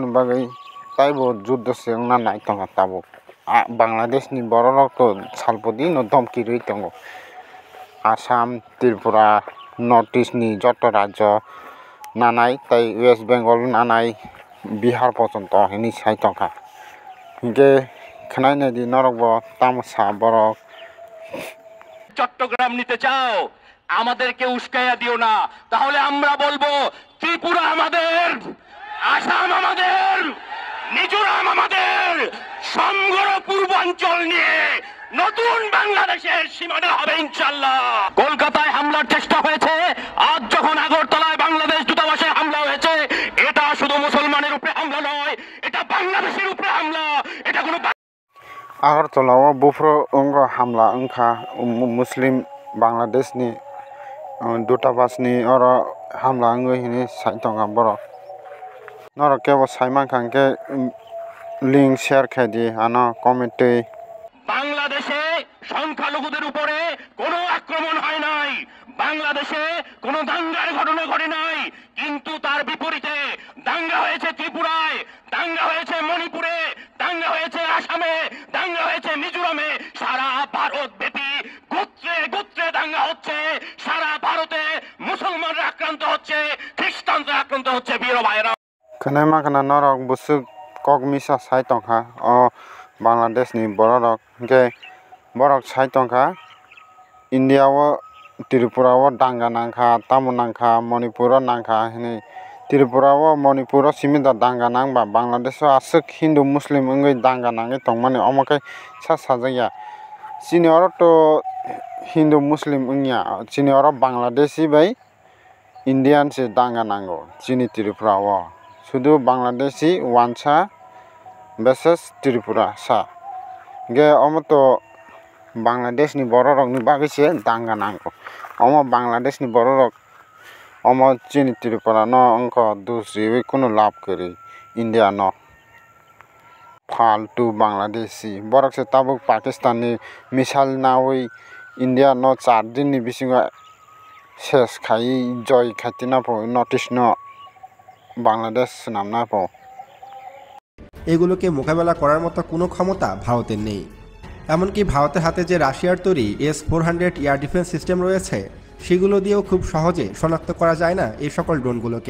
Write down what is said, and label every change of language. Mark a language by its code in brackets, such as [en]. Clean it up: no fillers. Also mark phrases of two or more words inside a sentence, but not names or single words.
[trp] bagui taibo juddo se ongna nai tonga tabo Bangladesh ni borok to salpodi no domki roi tongo Assam Tripura Northeast ni joto rajyo nanai tai West Bengal nanai Bihar pojonto hini sai tongkha hingke khnai nadi norok bo tamosa borok [bn] চট্টগ্রাম নিতে চাও আমাদেরকে উস্কাইয়া দিও না, তাহলে আমরা বলবো ত্রিপুরা আমাদের, আসাম আমাদের, মিজোরাম আমাদের, সমগ্র পূর্বাঞ্চল নিয়ে নতুন বাংলাদেশের সীমানা হবে ইনশাআল্লাহ। কলকাতায় হামলার চেষ্টা হয়েছে, আজ যখন আগরতলায় বাংলাদেশ দূতাবাসে হামলা হয়েছে, এটা শুধু মুসলমানের উপরে হামলা নয়, এটা বাংলাদেশের উপরে হামলা। এটা কোনো [trp] Agartala o bufro ongo hamla ongkha Muslim Bangladesh ni dutabas ni oro hamla ongoi hini saitonga borok norok kebo saimang khangke link share khaidi ano comment [bn] বাংলাদেশে সংখ্যালঘুদের উপরে কোনো আক্রমণ হয় নাই, বাংলাদেশে কোনো দাঙ্গার ঘটনা ঘটে নাই, কিন্তু তার বিপরীতে দাঙ্গা হয়েছে ত্রিপুরায়, দাঙ্গা হয়েছে মণিপুরে, দাঙ্গা হয়েছে আসামে, দাঙ্গা হয়েছে মিজোরামে, সারা ভারত ব্যাপী গোত্রে গোত্রে দাঙ্গা হচ্ছে, সারা ভারতে মুসলমানরা আক্রান্ত হচ্ছে, খ্রিস্টানরা আক্রান্ত হচ্ছে। বীর ভাইরা [trp] khanai makhana norok busuk kogmisa saitongkha o Bangladesh ni borok hingke borok saitongkha India o Tripura o danga nangkha tamo nangkha Manipur o nangkha hini Tripura o Manipur o simido danga nangba Bangladesh o asuk Hindu Muslim ongoi danga nangui tongmani omo khe sajagya chini oro to Hindu Muslim ongya chini oro Bangladeshi bai Indian se danga nango chini Tripura o শুধু বাংলাদেশি ওয়ানসা versus Tripura sa ge omo to Bangladesh ni borok ni bagise danga nango omo Bangladesh ni borok omo chini Tripura no onko dusri kono lab kari India no फालतू Bangladeshi borok se tabuk Pakistan ni misal nawi India no 4 din ni bisingo ses khai joy khatina po notice no [bn] বাংলাদেশ নাম না পাও এগুলোকে মোকাবেলা করার মতো কোনো ক্ষমতা ভারতের নেই। এমনকি ভারতের হাতে যে রাশিয়ার তৈরি S-400 এয়ার ডিফেন্স সিস্টেম রয়েছে সেগুলো দিয়েও খুব সহজে শনাক্ত করা যায় না এই সকল ড্রোনগুলোকে।